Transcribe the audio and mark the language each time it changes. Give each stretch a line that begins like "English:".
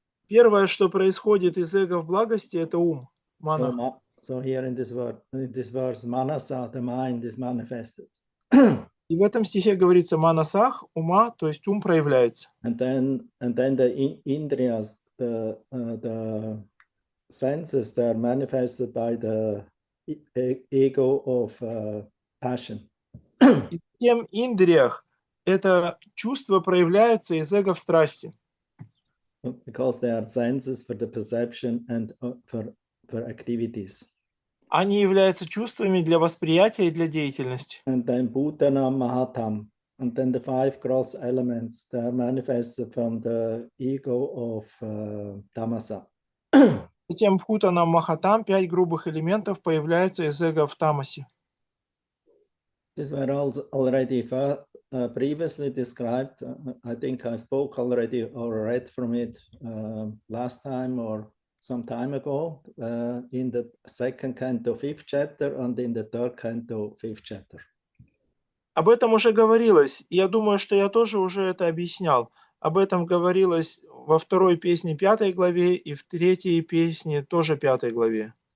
Russian: Первое, что происходит из эго в благости, это ум, мана.
English: So here in this verse, manasa, the mind is manifested.
Russian: И в этом стихе говорится манасах, ума, то есть ум проявляется.
English: And then the indriyas, the senses, they are manifested by the ego of passion.
Russian: И в тем индриях это чувство проявляется из эго в страсти.
English: Because they are senses for the perception and for activities.
Russian: Они являются чувствами для восприятия и для деятельности.
English: And then Bhutanam Mahatam, and then the five gross elements, they are manifested from the ego of Tamasa.
Russian: Затем Бхутанам Махатам, 5 грубых элементов появляются из эго в тамасе.
English: These were already previously described. I think I spoke already or read from it last time or some time ago in the second canto, 5th chapter, and in the third canto, 5th chapter.
Russian: Об этом уже говорилось. Я думаю, что я тоже уже это объяснял. Об этом говорилось во второй песне 5 главе и в третьей песне тоже 5 главе.